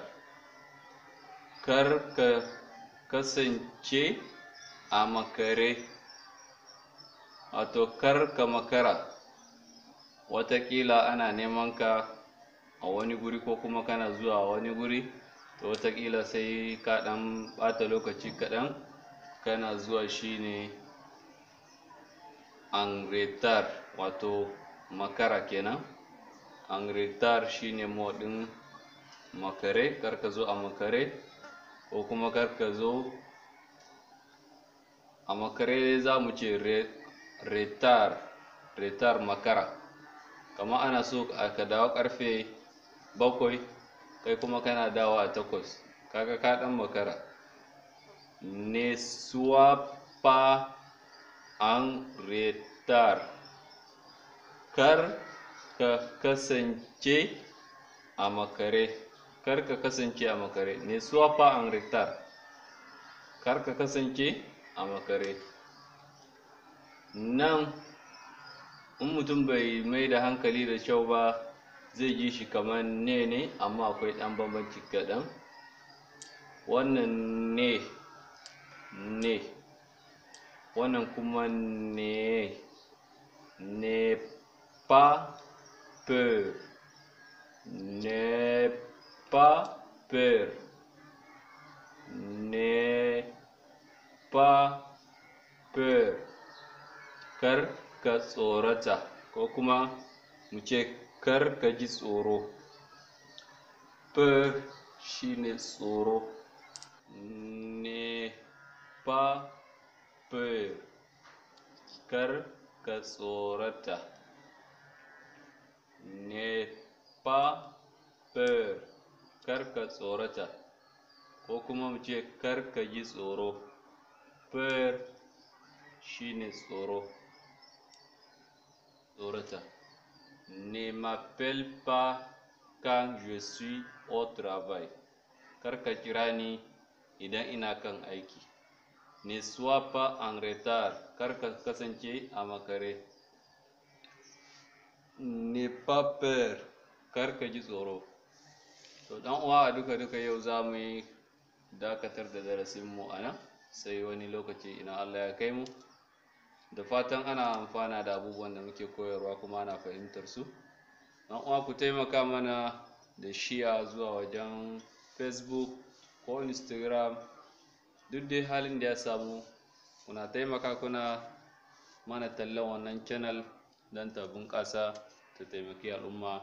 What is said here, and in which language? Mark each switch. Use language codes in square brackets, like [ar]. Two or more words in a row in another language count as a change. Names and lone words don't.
[ha] Kar ka kasance a makare. Wato kar ka makara. Wataƙila ana neman ka a wani guri, ko kuma kana zuwa wani guri, to wataƙila sai ka ɗan ɓata lokaci kaɗan kana zuwa, shine [fr] en retard, [ha] wato makara kenan. [fr] En retard [ha] shine moɗin makare. Kar ka zo a makare, ko kuma kar ka zo a makare za mu ce retard makara. kamar ana so ka dawo karfe 7 kai kuma kana dawo a 8, kaga ka dan makara. [fr] Ne sois pas en retard, [ha] kar ka kasance a makare, kar ka kasance a makare. [fr] Ne sois pas en retard, [ha] kar ka kasance a makare. Nan in mutum bai mai da hankali da kyau ba zai ji shi kamar ne amma akwai ɗan bambanci kaɗan. Wannan ne, wannan kuma ne [fr] pas peur, ne pas peur, ne pas peur, [ha] kar ka tsorata, ko kuma mu ce kar ka ji tsoro. Peur shine tsoro. [fr] Ne pas peur, [ha] kar ka tsorata. [fr] Ne pas peur, [ha] kar ka tsorata, ko kuma mu ce kar ka ji tsoro. Peur shine tsoro, tsorata. [fr] Ne m'appelle pas quand je suis au travail, [ha] kar ka kira ni idan ina kan aiki. [fr] Ne sois pas en retard, [ha] kar ka kasance a makare. [fr] Ne pas peur, [ha] kar ka ji tsoro. To dan uwa, a duka yau za mu yi dakatar da darasinmu a nan, sai wani lokaci ina Allah ya kai mu. Da fatan ana amfana da abubuwan da muke koyarwa kuma ana fahimtar su. Dan uwa, ku taimaka mana da shiya zuwa wajen Facebook ko Instagram, duk dai halin da ya samu kuna taimaka kuna mana tallan wannan channel don ta bunƙasa ta taimaki al'umma.